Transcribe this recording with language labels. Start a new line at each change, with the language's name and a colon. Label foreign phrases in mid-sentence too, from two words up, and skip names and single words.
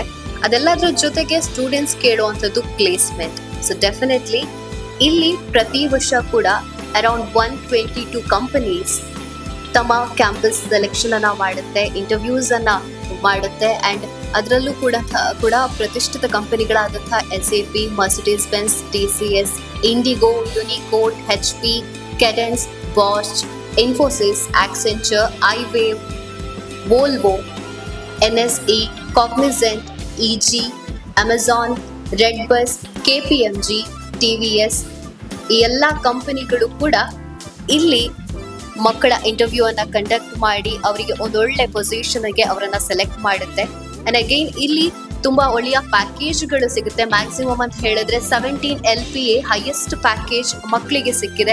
Kannada: ಅದೆಲ್ಲದ್ರ ಜೊತೆಗೆ ಸ್ಟೂಡೆಂಟ್ಸ್ ಕೇಳುವಂಥದ್ದು ಪ್ಲೇಸ್ಮೆಂಟ್.
English: so definitely
Kannada: ಇಲ್ಲಿ ಪ್ರತಿ ವರ್ಷ ಕೂಡ
English: around 122 companies
Kannada: ತಮ್ಮ
English: campus selection
Kannada: ಅನ್ನ ಮಾಡುತ್ತೆ, ಇಂಟರ್ವ್ಯೂಸ್ ಅನ್ನ ಮಾಡುತ್ತೆ. ಅಂಡ್ ಅದರಲ್ಲೂ ಕೂಡ ಪ್ರತಿಷ್ಠಿತ ಕಂಪನಿಗಳಾದಂತಹ SAP, Mercedes Benz, TCS, Indigo, Unicode, HP, Cadence, Bosch, Infosys, Accenture, iWave, Volvo, NSE, Cognizant, EG, Amazon, Redbus, KPMG, TVS ಈ ಎಲ್ಲ ಕಂಪನಿಗಳು ಕೂಡ ಇಲ್ಲಿ ಮಕ್ಕಳ ಇಂಟರ್ವ್ಯೂ ಅನ್ನ ಕಂಡಕ್ಟ್ ಮಾಡಿ ಅವರಿಗೆ ಒಂದೊಳ್ಳೆ ಪೊಸಿಷನ್ಗೆ ಅವರನ್ನ ಸೆಲೆಕ್ಟ್ ಮಾಡುತ್ತೆ.
English: and again
Kannada: ಇಲ್ಲಿ ತುಂಬಾ ಒಳ್ಳೆಯ ಪ್ಯಾಕೇಜ್ಗಳು ಸಿಗುತ್ತೆ. ಮ್ಯಾಕ್ಸಿಮಮ್ ಅಂತ ಹೇಳಿದ್ರೆ 17
English: LPA highest package
Kannada: ಮಕ್ಕಳಿಗೆ ಸಿಕ್ಕಿದೆ.